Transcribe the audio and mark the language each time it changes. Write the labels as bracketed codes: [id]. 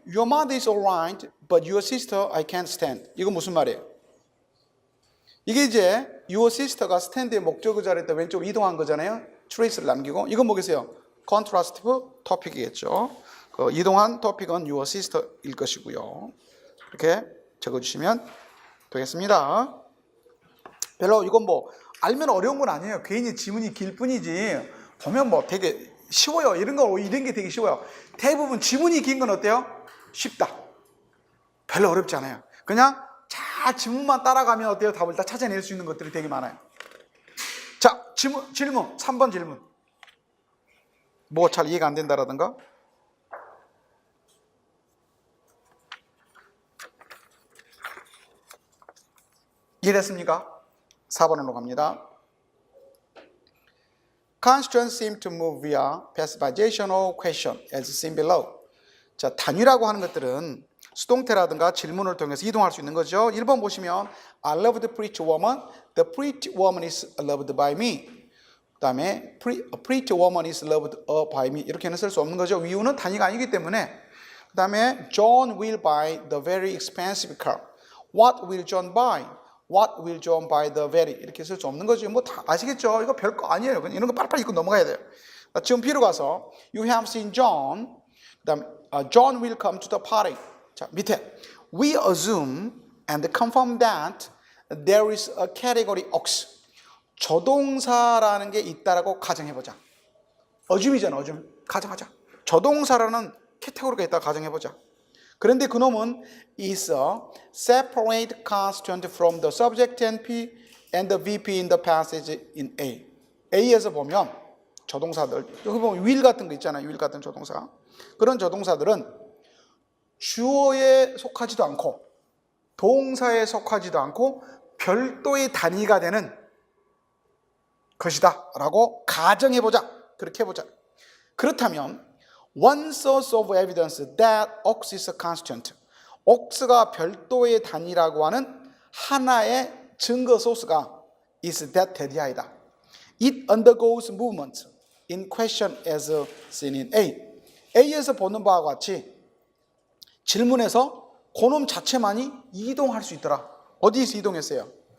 [en] Your mother is alright, but your sister I can't stand. [ko] 이거 무슨 말이에요? 이게 이제 [en] your sister [ko] 가 stand의 목적어 자리에 왼쪽으로 이동한 거잖아요. trace를 남기고 이건 뭐겠어요? contrastive topic이겠죠. 그 이동한 topic은 [en] your sister [ko] 일 것이고요. 이렇게 적어주시면 되겠습니다. 별로 이건 뭐 알면 어려운 건 아니에요. 괜히 지문이 길 뿐이지 보면 뭐 되게 쉬워요. 이런 게 되게 쉬워요. 대부분 지문이 긴 건 어때요? 쉽다. 별로 어렵지 않아요. 그냥 잘 지문만 따라가면 어때요? 답을 다 찾아낼 수 있는 것들이 되게 많아요. 자, 질문 3번 질문. 뭐 잘 이해가 안 된다라든가 이해됐습니까? 4번으로 갑니다. [en] Constituents seem to move via passivization question as seen below. [ko] 자, 단위라고 하는 것들은 수동태라든가 질문을 통해서 이동할 수 있는 거죠. 1번 보시면 [en] I love the pretty woman. The pretty woman is loved by me. [ko] 그 다음에 [en] a pretty woman is loved by me. [ko] 이렇게는 쓸 수 없는 거죠. 이유는 단위가 아니기 때문에. [en] 그 다음에 John will buy the very expensive car. What will John buy? What will John buy the very? [ko] 이렇게 쓸 수 없는 거죠. 뭐 다 아시겠죠? 이거 별거 아니에요. 그냥 이런 거 빨리빨리 읽고 넘어가야 돼요. 지금 B로 가서 [en] You have seen John. [ko] 그 다음에 [en] John will come to the party. [ko] 자, 밑에 [en] We assume and confirm that there is a category ox. [ko] 조동사라는 게 있다라고 가정해보자. assume이잖아. assume. 가정하자. 조동사라는 캐테고리가 있다고 가정해보자. 그런데 그놈은 [en] is a separate constituent from the subject NP and the VP in the passage in A. [ko] A에서 보면 조동사들, 여기 보면 will 같은 거 있잖아요. will 같은 조동사. 그런 조동사들은 주어에 속하지도 않고 동사에 속하지도 않고 별도의 단위가 되는 것이다 라고 가정해보자. 그렇게 해보자. 그렇다면 [en] One source of evidence that ox is a constituent. [ko] ox가 별도의 단위라고 하는 하나의 증거 소스가 [en] is that [ko] 대디아이다. [en] It undergoes movement in question as seen in A. [ko] A에서 보는 바와 같이 질문에서 그놈 자체만이 이동할 수 있더라. 어디에서 이동했어요?